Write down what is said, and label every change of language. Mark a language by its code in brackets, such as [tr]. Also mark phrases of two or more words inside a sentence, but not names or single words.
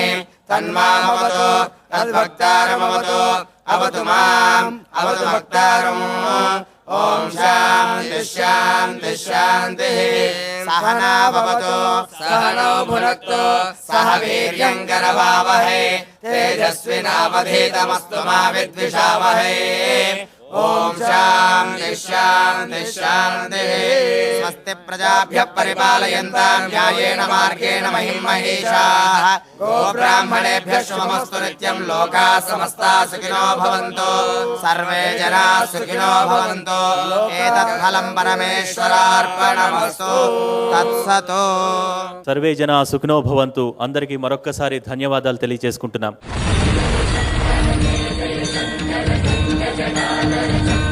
[sa] तन्मामवतु तद्भक्तारमवतु अवतु माम् अवतु भक्तारम् ॐ शान्ति शान्ति शान्तिः सहना भवतु सहनौ भुनक्तु सह वीर्यं करवावहै तेजस्विनावधीतमस्तु मा विद्विषावहै ఓం శాంతి శాంతి శాంతి. స్వస్తి ప్రజాభ్యః పరిపాలయంతాం న్యాయేన మార్గేణ మహిం మహేషాః. గోబ్రాహ్మణేభ్యः శుభమస్తు నిత్యం. లోకాः సమస్తాः సుఖినో భవంతు. సర్వే జనాः సుఖినో భవంతు. ఏతత్ ఫలం పరమేశ్వరార్పణమస్తు. తత్సతు. సర్వే జన సుఖినో భవంతు. [te] అందరికీ మరొక్కసారి ధన్యవాదాలు తెలియజేసుకుంటున్నాం.